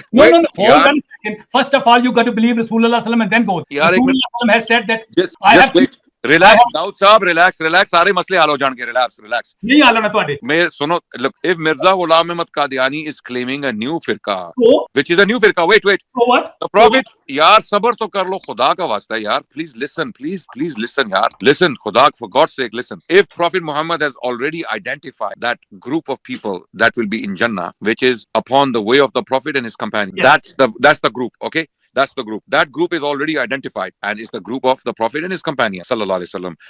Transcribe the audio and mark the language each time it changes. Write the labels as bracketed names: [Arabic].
[English] No. Hold on a second. First of all, you got to believe Rasulullah and then go. Rasulullah has said that. Just wait. Relax, Daud Saab, relax. [Hindi] सारे मसले हल हो जाएंगे. [English] Relax. [Hindi] नहीं हल होना तुम्हारे. मैं सुनो. [English] Look, if Mirza Ghulam Ahmad Qadiani is claiming a new firqa, which is a new firqa. Wait. So what? The Prophet, [Hindi] यार सबर तो कर लो खुदा का वास्ता यार. [English] Please listen, यार. Listen, खुदा, for God's sake, listen. If Prophet Muhammad has already identified that group of people that will be in Jannah, which is upon the way of the Prophet and his companions, that's the group. Okay. That's the group. That group is already identified and is the group of the Prophet and his companions. [Arabic] Sallallahu Alaihi Wasallam.